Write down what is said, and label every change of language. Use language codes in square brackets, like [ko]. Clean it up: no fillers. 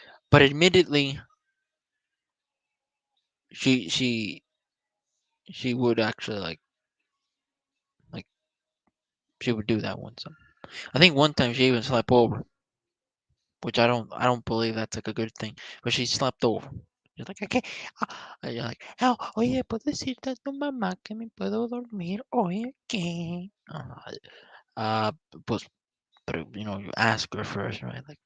[en] But admittedly, she she she would actually like she would do that once. I think one time she even slept over, which I don't believe that's like a good thing. But she slept over. She's like, okay, and you're like, oh, [es] oye, puedes decirte a tu mamá que me puedo dormir hoy aquí. [en] Uh, pues, but you ask her first, right?